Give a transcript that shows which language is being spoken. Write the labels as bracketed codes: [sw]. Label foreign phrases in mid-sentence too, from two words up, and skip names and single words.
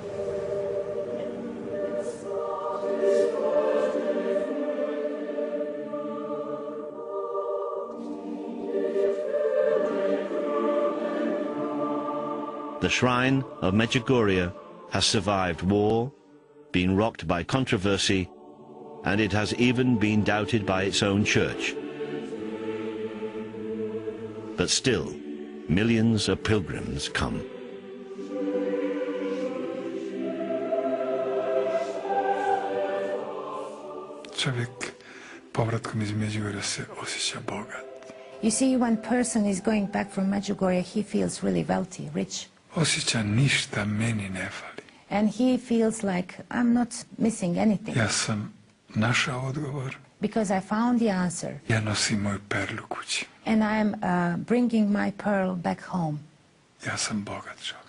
[en] The shrine of Medjugorje has survived war, been rocked by controversy, and it has even been doubted by its own church. But still, millions of pilgrims come. [hr] Čovjek povratkom iz Međugorja se osjeća bogat. [en] You see, when person is going back from Medjugorje, he feels really wealthy, rich. [hr] Osjeća ništa meni ne fali. [en] And he feels like, I'm not missing anything. [hr] Ja sam našao odgovor. [en] Because I found the answer. [hr] Ja nosim moju perlu kući. [en] And I'm bringing my pearl back home. [hr] Ja sam bogat čovjek.